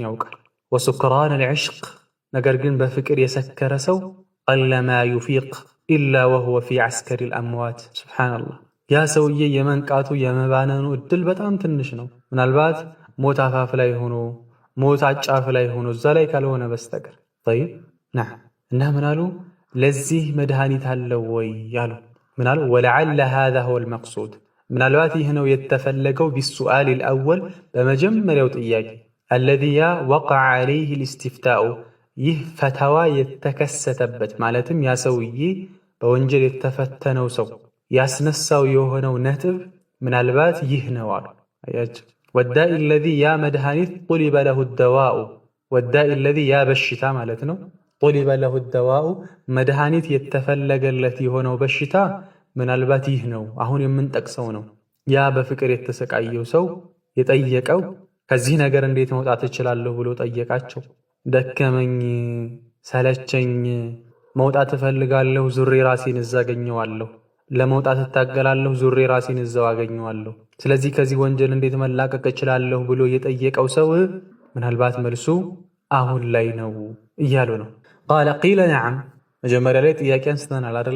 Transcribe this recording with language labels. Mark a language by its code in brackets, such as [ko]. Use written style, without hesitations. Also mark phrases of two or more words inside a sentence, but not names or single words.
[am] ያውቃል። [ar] وسكران العشق [am] ነገር ግን በፍቅር የሰከረ ሰው [ar] قلما يفيق إلا وهو في عسكر الأموات። [am] ሱብሓነላህ ያ ሰውዬ የመንቃቱ የመባነኑ እድል በጣም ትንሽ ነው። ምናልባት ሞት አፋፍ ላይ ሆኖ ሞት አጫፍ ላይ ሆኖ እዛ ላይ ካልሆነ በስተቀር ጠይብ ና እና ምናሉ ለዚህ መድኃኒት አለው ወይ ያሉ ምናሉ [ar] ولعل هذا هو المقصود [am] ምናልባት ይህ ነው የተፈለገው [ar] بالسؤال الأول [am] በመጀመሪያው ጥያቄ [ar] الذي وقع عليه الاستفتاء [am] ይህ ፈተዋ የተከሰተበት ማለትም ያ ሰውዬ በወንጀል የተፈተነው ሰው ያስነሳው የሆነው ነጥብ ምናልባት ይህ ነው አሉ። አያችሁ [ar] والداء الذي [am] ያ መድኃኒት [ar] طلب له الدواء والداء الذي [am] ያ በሽታ ማለት ነው። [ar] طلب له الدواء [am] መድኃኒት የተፈለገለት የሆነው በሽታ ምናልባት ይህ ነው አሁን የምንጠቅሰው ነው። ያ በፍቅር የተሰቃየው ሰው የጠየቀው ከዚህ ነገር እንዴት መውጣት እችላለሁ ብሎ ጠየቃቸው። ደከመኝ፣ ሰለቸኝ፣ መውጣት እፈልጋለሁ፣ ዙሬ ራሴን እዛ አገኘዋለሁ፣ ለመውጣት እታገላለሁ፣ ዙሬ ራሴን እዛው አገኘዋለሁ። ስለዚህ ከዚህ ወንጀል እንዴት መላቀቅ እችላለሁ ብሎ የጠየቀው ሰው ምናልባት መልሱ አሁን ላይ ነው እያሉ ነው። [ar] قال قيل نعم [am] መጀመሪያ ላይ ጥያቄ አንስተናል አይደለ?